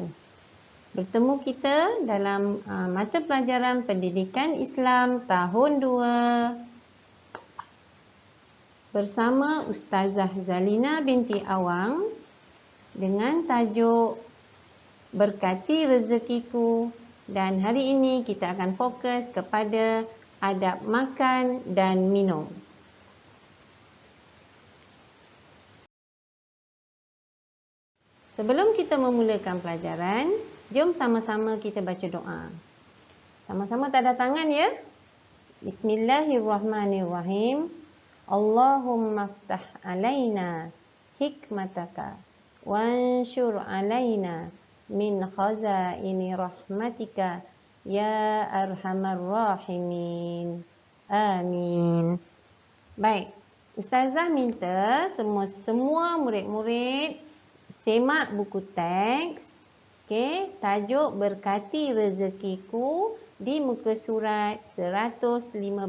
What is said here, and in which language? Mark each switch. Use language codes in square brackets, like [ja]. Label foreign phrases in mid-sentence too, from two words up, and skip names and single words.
[ms] Bertemu kita dalam mata pelajaran Pendidikan Islam tahun 2 bersama Ustazah Zalina binti Awang dengan tajuk Berkati Rezekiku, dan hari ini kita akan fokus kepada adab makan dan minum. Sebelum kita memulakan pelajaran, jom sama-sama kita baca doa. Sama-sama tanda tangan ya. Bismillahirrahmanirrahim. [ar] اللهم افتح علينا حكمتك وانشر علينا من خزائن رحمتك يا أرحم الراحمين. [ms] Amin. Baik, Ustazah minta semua murid-murid semak buku teks, tajuk Berkati Rezekiku di muka surat 115.